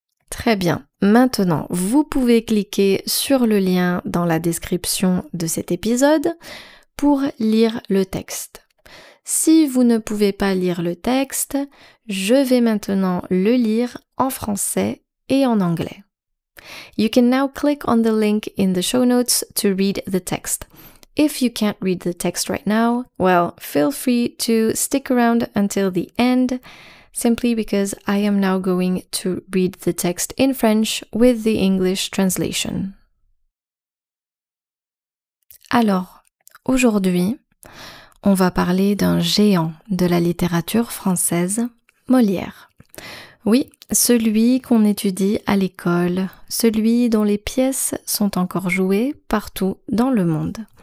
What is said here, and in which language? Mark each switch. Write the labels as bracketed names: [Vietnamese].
[French] Très bien. Maintenant, vous pouvez cliquer sur le lien dans la description de cet épisode pour lire le texte. Si vous ne pouvez pas lire le texte, je vais maintenant le lire en français et en anglais. [English] You can now click on the link in the show notes to read the text. If you can't read the text right now, well, feel free to stick around until the end, simply because I am now going to read the text in French with the English translation. [French] Alors, aujourd'hui, on va parler d'un géant de la littérature française, Molière. Oui, celui qu'on étudie à l'école, celui dont les pièces sont encore jouées partout dans le monde.